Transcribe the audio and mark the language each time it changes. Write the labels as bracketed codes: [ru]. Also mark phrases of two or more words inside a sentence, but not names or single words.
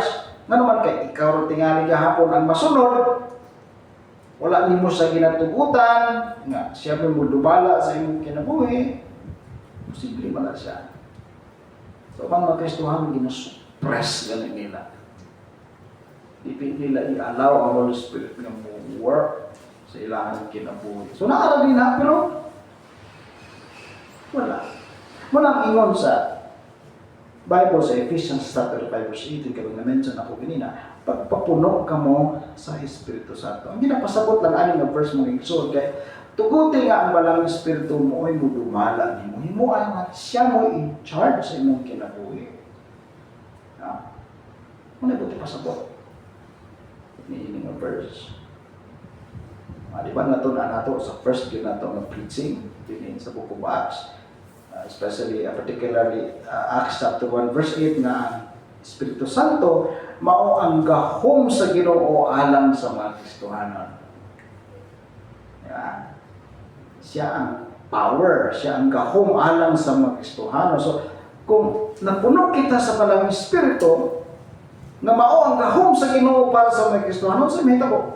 [ceb] Nga naman kay ikaw tingali gahapon ang masunod, wala nimo sa ginatugutan, nga siya mo dumala sa imong kinabuhi, posible man na siya. So, ang mga Kristohan, ginasuppress ganun nila. Di nila i-allow ang [en] Holy Spirit [ceb] na work sa ilang kinabuhi. So, nakarami na, pero wala. Walang ingon sa Bible sa Ephesians [en] chapter 5 verse 18, [ceb] kaya na-mention ako kanina, pagpapuno ka mo sa Espiritu Santo. Ang ginapasabot lang aning na verse mong igsoon, kaya tuguti nga ang balang Espiritu mo ay mo dumala ni mo. Himo nga siya mo [en] in charge [ceb] sa imong kinabuhi. Muna buti pasabot. Ni nga verse. Di ba nato na nato sa first yun nato ng preaching din sa [en] book of Acts, especially particularly Acts chapter 1 verse 8 [ceb] na ang Espiritu Santo mao ang gahom sa Ginoo alang sa mga Kristohanon. Yan. Siya ang power, siya ang gahom alang sa mga Kristohanon. So kung napuno kita sa balang Espiritu na mao ang gahom sa Ginoo para sa mga Kristohanon, sa mahitabo.